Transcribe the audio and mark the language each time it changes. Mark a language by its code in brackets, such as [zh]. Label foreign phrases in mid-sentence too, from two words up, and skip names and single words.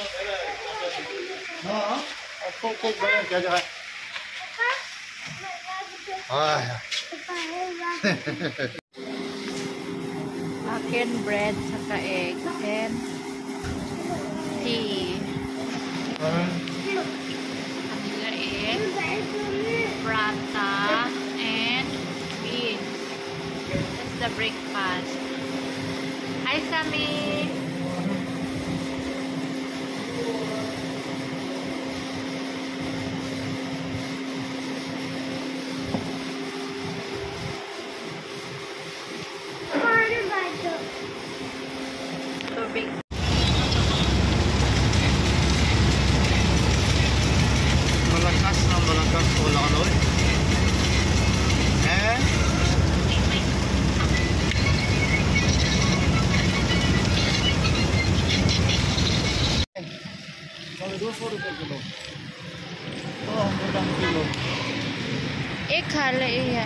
[en] Akin bread saka egg and tea. Kanila is prata and beans. That's the breakfast. Hi, Sammy! [tl] Tubig. Malakas na malakas wala ka doon. [hi] किलो एक खा ले या